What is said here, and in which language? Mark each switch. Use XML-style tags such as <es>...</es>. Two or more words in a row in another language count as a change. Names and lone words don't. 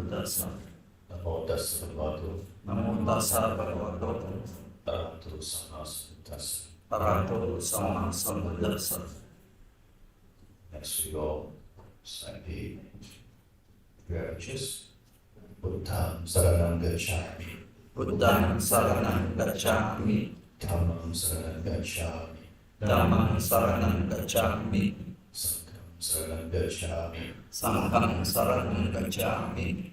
<pi>tassa. Namo tassa bhagavato. Namo tassa bhagavato. Arahato sama sambuddhassa. Arahato sama sambuddhassa.</pi> <en>Next we go slightly religious.</en> <pi>Buddham saranam gacchami. Buddham saranam gacchami. Dhammam saranam gacchami. Dhammam saranam gacchami. Sangham saranam gacchami. Sangham saranam gacchami.</pi>